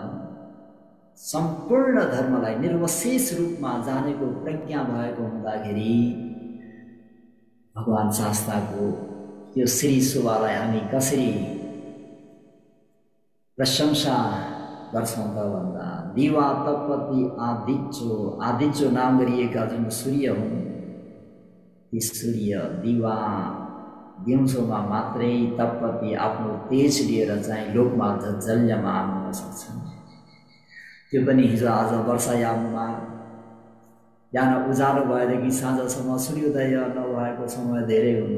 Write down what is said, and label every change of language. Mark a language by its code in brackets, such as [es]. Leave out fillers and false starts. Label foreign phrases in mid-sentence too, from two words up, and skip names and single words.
[ne] सम्पूर्ण धर्मलाई निर्वशेष रूपमा जानेको प्रज्ञा भएको हुँदाखेरि भगवान् शास्त्रको त्यो श्री शोभालाई हामी कसरी प्रशंसा गर्छौँ त भन्दा, [sa] दिवा तपति आदित्यो, [ne] आदित्यो नाम गरिएका जुन सूर्य हुन् ती सूर्य दिवा दिउँसोमा मात्रै तपति आफ्नो तेज लिएर चाहिँ लोकमा जल्यमान हुन सक्छन्। त्यो पनि हिजो आज वर्षायाममा बिहान उज्यालो भएदेखि साँझसम्म सूर्योदय नभएको समय धेरै हुन्छ।